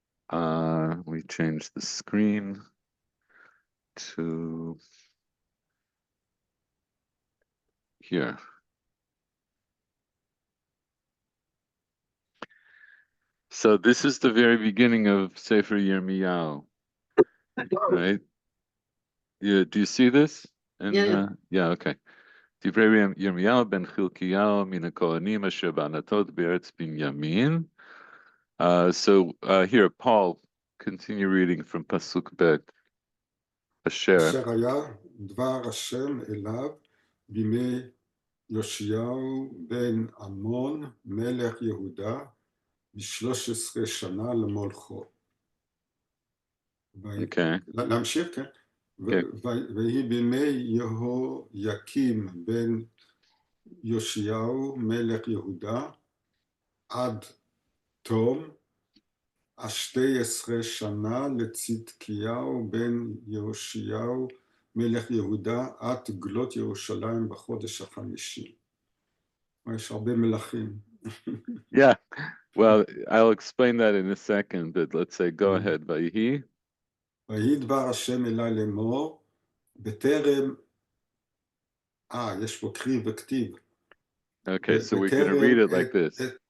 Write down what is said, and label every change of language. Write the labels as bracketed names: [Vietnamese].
[English] We changed the screen to here. So this is the very beginning of Sefer Yirmiyahu, right? Yeah, do you see this? Yeah, And yeah. yeah, okay. [Hebrew] דברי ירמיהו בן חלקיהו מן הכהנים אשר בענתות בארץ בנימין. [English] So here, Paul, continue reading from Pasuk Bet. [Hebrew] Asher. אשר היה דבר השם אליו בימי יאשיהו בן עמון מלך יהודה ב-13 שנה למולכו. [English] Okay. [Hebrew] להמשיך, כן? [English] Okay. [Hebrew] ויהי בימי יהויקים בן יאשיהו מלך יהודה עד תום 12 שנה לצדקיהו בן יאשיהו מלך יהודה עד גלות ירושלים בחודש החמישי. יש הרבה מלכים. [English] Yeah. Well, I'll explain that in a second, but let's say, go ahead. [Hebrew] ויהי. ויהי דבר השם אלי לאמור, בטרם, יש פה קריא וכתיב. [English] Okay, so we're going to read it like this.